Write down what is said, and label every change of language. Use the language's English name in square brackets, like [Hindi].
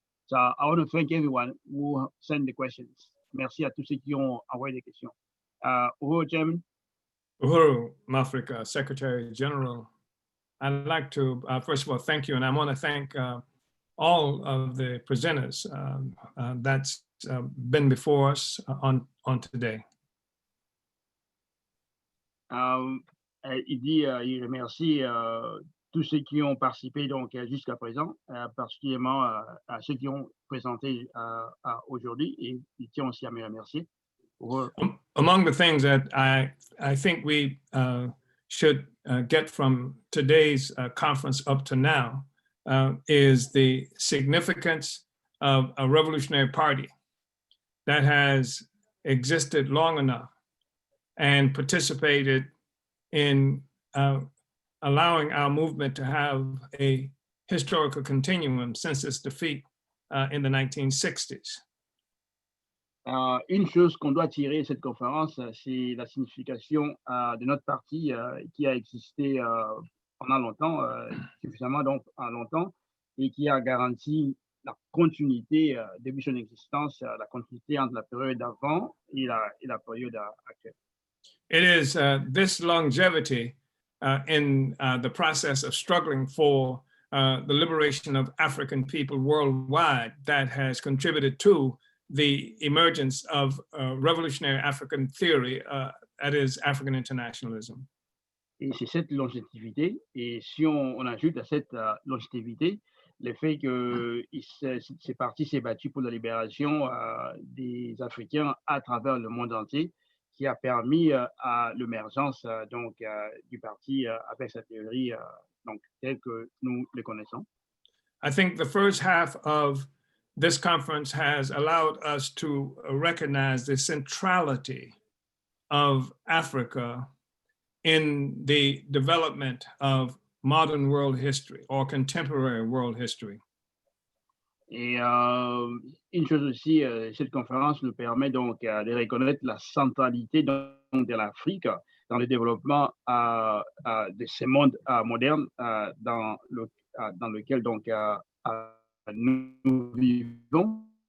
[English] So I want to thank everyone who sent the questions. [French] Merci à tous ceux qui ont envoyé des questions. [English] Uhuru, Chairman. [Swahili] Uhuru Mafrika, [English] Secretary General. I'd like to, first of all, thank you. And I want to thank all of the presenters that's been before us on today. [French] Il remercie tous ceux qui ont participé donc jusqu'à présent, particulièrement à ceux qui ont présenté aujourd'hui, et il tient aussi à me remercier. [English] Among the things that I think we should get from today's conference up to now is the significance of a revolutionary party that has existed long enough and participated in allowing our movement to have a historical continuum since its defeat in the 1960s. [French] Une chose qu'on doit tirer de cette conférence, c'est la signification de notre parti qui a existé pendant longtemps, suffisamment donc longtemps, et qui a garanti la continuité depuis son existence, la continuité entre la période d'avant et la période actuelle. [English] It is this longevity in the process of struggling for the liberation of African people worldwide that has contributed to the emergence of revolutionary African theory, that is African internationalism. [French] Et c'est cette longévité, et si on ajoute à cette longévité le fait que ces partis s'est battu pour la libération des Africains à travers le monde entier, qui a permis à l'émergence donc du parti avec sa théorie donc telle que nous le connaissons. [English] I think the first half of this conference has allowed us to recognize the centrality of Africa in the development of modern world history or contemporary world history. [French] Et une chose aussi, cette conférence nous permet donc de reconnaître la centralité donc, de l'Afrique dans le développement de ce monde moderne dans lequel donc nous vivons.